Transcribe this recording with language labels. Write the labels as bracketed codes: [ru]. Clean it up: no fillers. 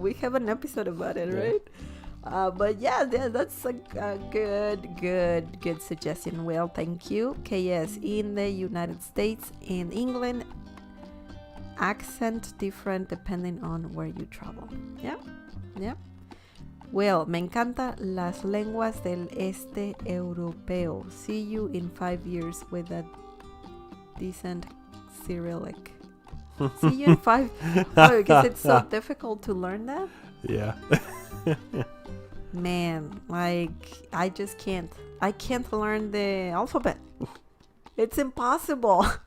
[en] We have an episode about it, right? But yeah, that's a good suggestion. Well, thank you. Okay, yes, in the United States, in England, accent different depending on where you travel. Yeah. [es] Well, me encanta las lenguas del este europeo. [en] See you in 5 years with a decent Cyrillic. See you in 5... Oh, because it's so difficult to learn that? Yeah. Man, like, I just can't. I can't learn the alphabet. It's impossible.